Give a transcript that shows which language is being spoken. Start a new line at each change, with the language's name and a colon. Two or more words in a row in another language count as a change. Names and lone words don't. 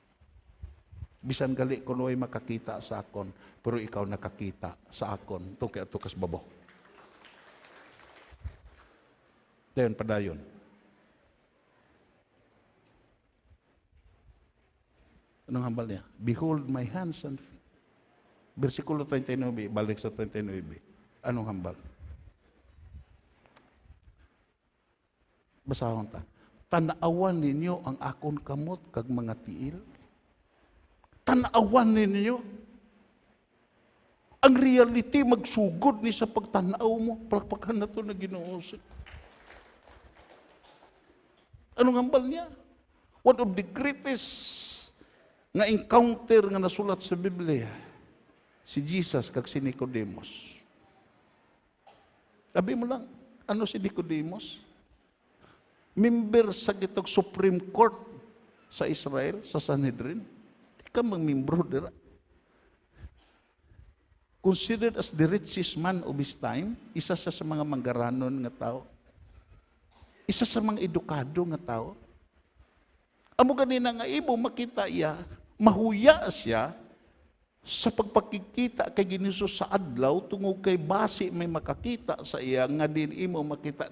Hiligaynon: Bisan gali ko ay makakita sa akon, pero ikaw nakakita sa akon. Ito kaya ito kas babaw. Dayon padayon. Anong hambal niya?
English: Behold my hands and feet.
Hiligaynon: Versikulo 39, balik sa 39. Anong hambal? Basahon ta. Tanawan ninyo ang akon kamot kag mga tiil. Tanawan ninyo. Ang reality magsugod ni sa pagtanaw mo. Palakpakan na ito na Ginoo. Anong hambal niya?
English: One of the greatest
Hiligaynon: nga encounter nga nasulat sa Biblia, si Jesus kag si Nicodemus. Sabi mo lang, ano si Nicodemus? Member sa gitog Supreme Court sa Israel, sa Sanhedrin. Di ka mang-membro dira.
English: Considered as the richest man of his time,
Hiligaynon: isa sa mga manggaranon nga tao. Isa sa mga edukado nga tao. Amo ganina nga ibo makita iya, mahuya siya sa pagpakikita kay Ginoo sa adlaw tungod kay basi may makakita sa iya nga din imo makita.